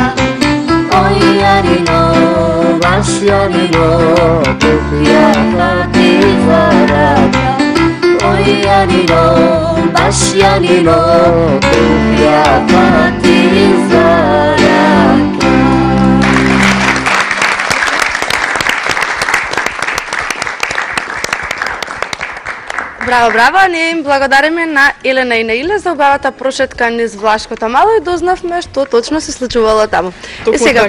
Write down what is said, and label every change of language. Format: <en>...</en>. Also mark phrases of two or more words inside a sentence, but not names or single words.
<mk>Ојанино, Башјанино, туќа фати зарата. Ојанино, Башјанино, туќа фати зарата. Браво, браво! Ние им благодариме на Елена и на Иле за убавата прошетка низ Влашкото мало и дознавме што точно се случувало таму. И сега</mk>